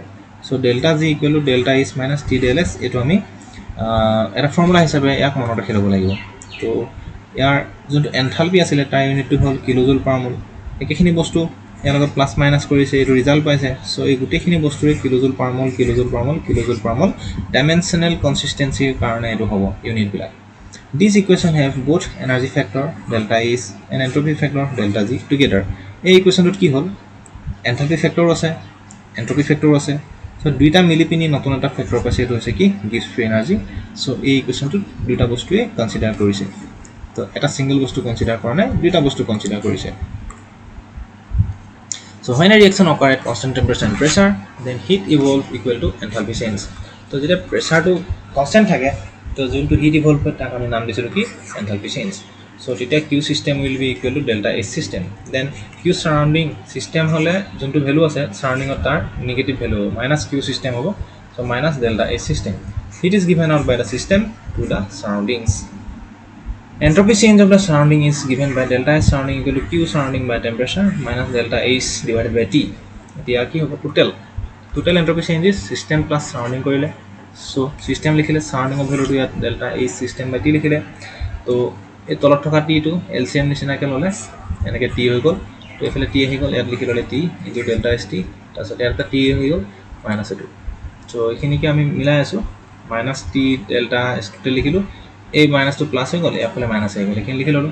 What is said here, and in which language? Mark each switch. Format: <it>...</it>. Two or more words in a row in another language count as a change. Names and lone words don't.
<en>so delta G equal to delta H minus T del S,</en> <as>এইটো আমি এটা ফৰ্মুলা হিচাপে ইয়াক মনত ৰাখি ল'ব লাগিব। তো ইয়াৰ যোনটো এনথালপি আছিলে তাৰ ইউনিটটো হ'ল</as> <en>kilojoule per mole.</en> <as>একেখিনি বস্তু ইয়াৰ লগত</as> <en>plus minus</en> <as>কৰিছে, এইটো ৰিজাল্ট পাইছে। চ' এই গোটেইখিনি বস্তুৰে</as> <en>kilojoule per mole, kilojoule per mole, kilojoule per mole, dimensional consistency</en> <as>কাৰণে এইটো হ'ব ইউনিটবিলাক।</as> <en>These equations have both energy factor delta H and entropy factor delta G together.</en> <as>এই ইকুৱেশ্যনটোত কি হ'ল, এনথালপি ফেক্টৰো আছে, এন্ট্ৰপি ফেক্টৰো আছে। চ' দুইটা মিলি পিনি নতুন এটা ফেক্টৰ পাইছে, এইটো হৈছে কি,</as> <en>Gibbs free energy.</en> <as>চ' এই ইকুৱেশ্যনটোত দুটা বস্তুৱে কনচিডাৰ কৰিছে। তো এটা</as> <en>single বস্তু</en> <as>কনচিডাৰ কৰা নাই, দুটা বস্তু কনচিডাৰ কৰিছে।</as> <en>So when a reaction occurs at constant temperature and pressure, then heat evolve equal to enthalpy change.</en> <as>তো যেতিয়া প্ৰেছাৰটো কনষ্টেণ্ট থাকে, তো যোনটো</as> <en>heat evolve</en> <as>হয় তাক আমি নাম দিছিলোঁ কি,</as> <en>enthalpy change. so তেতিয়া Q system will be equal to delta H system। then Q surrounding system</en> <as>হ'লে যোনটো ভেলু আছে চাৰাউণ্ডিঙত তাৰ</as> <en>negative value</en> <as>হ'ব,</as> <en>minus Q system</en> <as>হ'ব।</as> <en>so minus delta H system. heat is given out by the system to the surroundings. Entropy change of the surrounding is given by delta S surrounding equal to Q surrounding by temperature minus delta H divided by T.</en> <as>এতিয়া কি হ'ব,</as> <en>total entropy change is system plus surrounding</en> <as>কৰিলে।</as> <en>So system</en> <as>লিখিলে,</as> <en>surrounding of</en> <as>ভেলুটো ইয়াত</as> <en>delta H system by T</en> <as>লিখিলে। তো এই তলত থকা T টো LCM নিচিনাকৈ ল'লে, এনেকৈ T হৈ গ'ল। তো এইফালে T আহি গ'ল, ইয়াত লিখি ল'লে</as> <en>T into delta S T,</en> <as>তাৰপিছত ইয়াত এটা T হৈ গ'ল মাইনাছ এইটো। চ' এইখিনিকে আমি মিলাই আছোঁ,</as> <en>minus T delta S total</en> <as>লিখিলোঁ, এই মাইনাছটো প্লাছ হৈ গ'ল, এফালে মাইনাছ হৈ গ'ল, এইখিনি লিখি ল'লোঁ।</as>